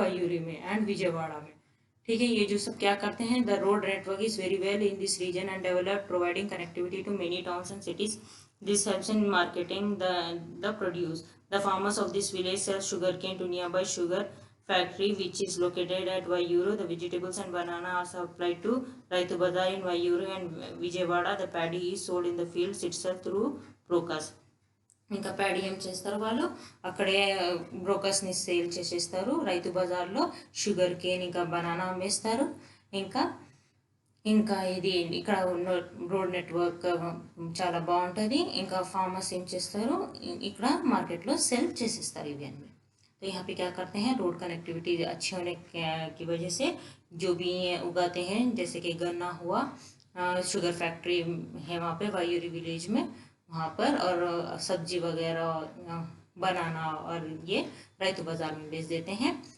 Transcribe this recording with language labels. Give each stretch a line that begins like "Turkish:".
Hindi: वायूरी में एंड विजयवाड़ा में. ठीक है. ये जो सब क्या करते हैं?
English: The road network is very well in this region and develop providing connectivity to many towns and cities. This helps in marketing the produce. The farmers of this village sell sugar cane to nearby sugar factory which is located at Vayuru. The vegetables and banana are supplied to Raitu Bazar in Vayuru and Vijayawada. The paddy is sold in the fields itself through brokers.
Telugu: ఇంకా paddy ఏం చేస్తారు? వాళ్ళు అక్కడే బ్రోకర్స్ని sale చేసేస్తారు. రైతు బజార్లో sugar cane ఇంకా banana అమ్మేస్తారు. ఇంకా ఇంకా ఇది ఇక్కడ ఉన్న రోడ్ నెట్వర్క్ చాలా బాగుంటుంది. ఇంకా ఫార్మర్స్ ఏం చేస్తారు? ఇక్కడ మార్కెట్లో సెల్ చేసేస్తారు ఇవి అన్నీ.
Hindi: तो यहाँ पे क्या करते हैं? रोड कनेक्टिविटी अच्छी होने की वजह से जो भी उगाते हैं, जैसे कि गन्ना हुआ, शुगर फैक्ट्री है वहाँ पे वायूरी विलेज में, वहाँ पर, और सब्जी वगैरह बनाना और ये रायतू बाज़ार में बेच देते हैं.